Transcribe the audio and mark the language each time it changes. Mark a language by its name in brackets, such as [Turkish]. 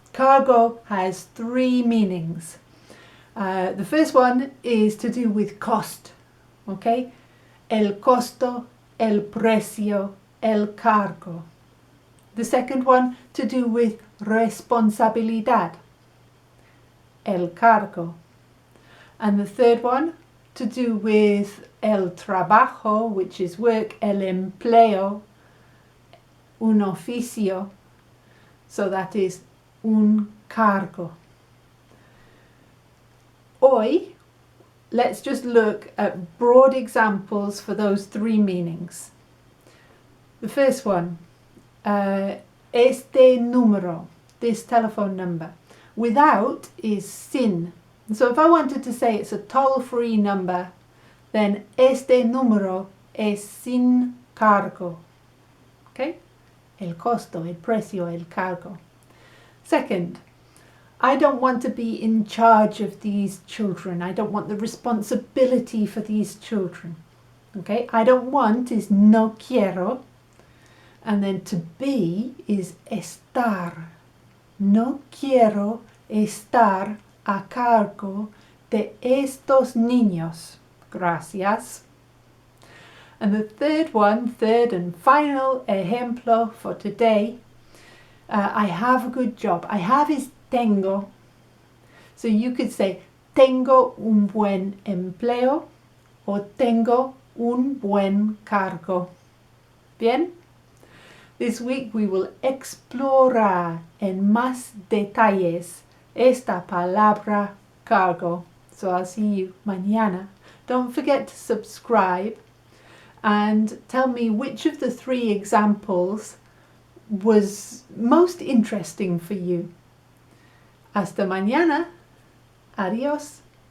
[English] Cargo has three meanings. The first one is to do with cost. Okay? [Spanish] El costo, el precio, el cargo. [English] The second one to do with responsabilidad. [Spanish] El cargo. [English] And the third one to do with [Spanish] el trabajo, [English] which is work, [Spanish] el empleo, un oficio. [English] So that is [Spanish] un cargo. Hoy, [English] let's just look at broad examples for those three meanings. The first one, [Spanish] este número, [English] this telephone number. Without is [Spanish] sin. [English] So if I wanted to say it's a toll-free number, then [Spanish] este número es sin cargo. [English] Okay? [Spanish] El costo, el precio, el cargo. [English] Second, I don't want to be in charge of these children. I don't want the responsibility for these children. Okay? I don't want is [Spanish] no quiero. [English] And then to be is estar. [Spanish] No quiero estar a cargo de estos niños. Gracias. [English] And the third and final [Spanish] ejemplo [English] for today. I have a good job. I have is [Spanish] tengo. [English] So you could say [Spanish] tengo un buen empleo o tengo un buen cargo. Bien? [English] This week we will [Spanish] explorar en más detalles esta palabra cargo. [English] So I'll see you [Spanish] mañana. [English] Don't forget to subscribe and tell me which of the three examples was most interesting for you. [Spanish] Hasta mañana. Adiós.